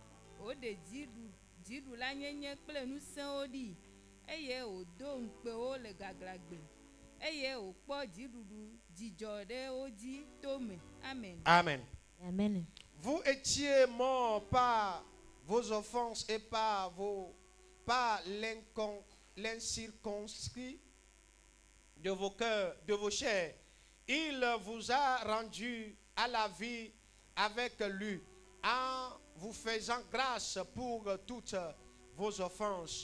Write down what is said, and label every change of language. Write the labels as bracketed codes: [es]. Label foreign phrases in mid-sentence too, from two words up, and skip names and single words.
[ee] dziɖula nyenye kple ŋusẽwo ɖi eye wòdo ŋukpewo le gaglãgbe eye wòkpɔ dziɖuɖu dzidzɔ ɖe wo dzi tome. [fr] Amen. Amen. Amen. Vous étiez morts par vos offenses et par l'incirconcis de vos cœurs, de vos chairs. Il vous a rendu à la vie avec lui en vous faisant grâce pour toutes vos offenses.